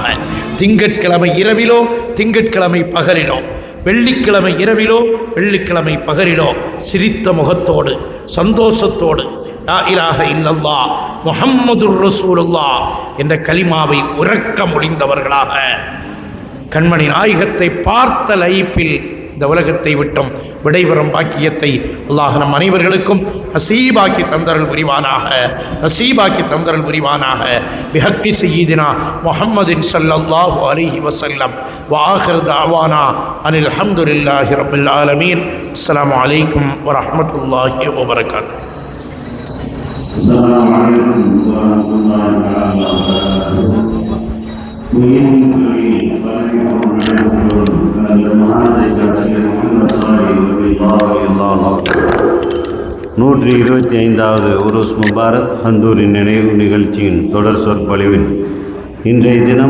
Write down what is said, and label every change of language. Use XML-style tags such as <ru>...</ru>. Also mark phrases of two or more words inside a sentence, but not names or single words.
<ta>திங்கட்கிழமை இரவிலோ திங்கட்கிழமை பகலிலோ, வெள்ளிக்கிழமை இரவிலோ வெள்ளிக்கிழமை பகலிலோ சிரித்த முகத்தோடு சந்தோஷத்தோடு</ta> <ar>لا إله إلا الله محمد رسول الله</ar> <ta>என்ற கலிமாவை உறக்க முடிந்தவர்களாக கண்மணி நாயகத்தை பார்த்த லைப்பில் இந்த உலகத்தை விட்டும் விடைபெறும் பாக்கியத்தை அல்லாஹ் நம் அனைவர்களுக்கும் நசீபாக்கி தந்தரல் புரிவானாக, நசீபாக்கி தந்தரல் புரிவானாக.</ta> <ar>بحق سيدنا محمد صلى الله عليه وسلم وآخر دعوانا أن الحمد لله رب العالمين. السلام عليكم ورحمة الله وبركاته. السلام عليكم ورحمة الله وبركاته.</ar> <ta>நூற்றி 25வது உருஸ் முபாரக் ஹந்தூரி நினைவு நிகழ்ச்சியின் தொடர் சொற்பொழிவில் இன்றைய தினம்</ta>